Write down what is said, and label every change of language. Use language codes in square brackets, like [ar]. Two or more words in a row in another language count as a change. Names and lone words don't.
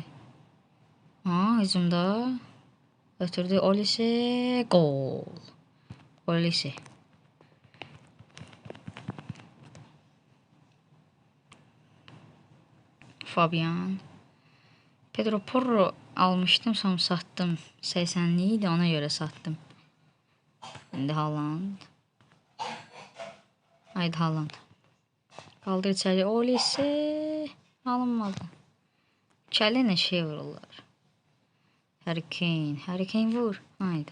[tr] Haa, hücumda. Ötürdü Olise, gol. Olise. Fabian. Pedro Porro almışdım, sonra sattım. 80'li idi, ona göre sattım. Şimdi Haaland. Haydi Haaland. Kaldır içeri. Olise. Alınmadı. Kelene şey vururlar. Harry Kane vur. Haydi.